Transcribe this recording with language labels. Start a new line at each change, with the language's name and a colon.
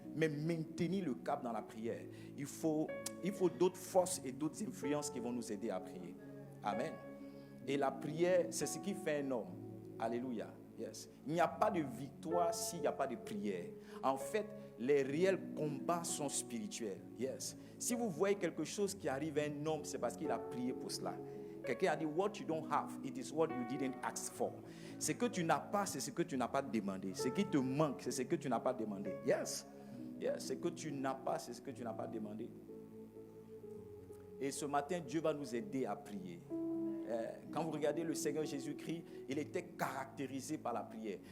French: Mais maintenir le cap dans la prière, il faut d'autres forces et d'autres influences qui vont nous aider à prier. Amen. Et la prière, c'est ce qui fait un homme. Alléluia.
English: Yes.
French: Il n'y a pas de victoire s'il n'y a pas de prière. En fait, les réels combats sont spirituels.
English: Yes.
French: Si vous voyez quelque chose qui arrive à un homme, c'est parce qu'il a prié pour cela. Quelqu'un a dit,
English: what you don't have, it is what you didn't ask for.
French: Ce que tu n'as pas, c'est ce que tu n'as pas demandé. Ce qui te manque, c'est ce que tu n'as pas demandé.
English: Yes. Yes.
French: Ce que tu n'as pas, c'est ce que tu n'as pas demandé. Et ce matin, Dieu va nous aider à prier. Quand vous regardez le Seigneur Jésus-Christ, il était caractérisé par la prière.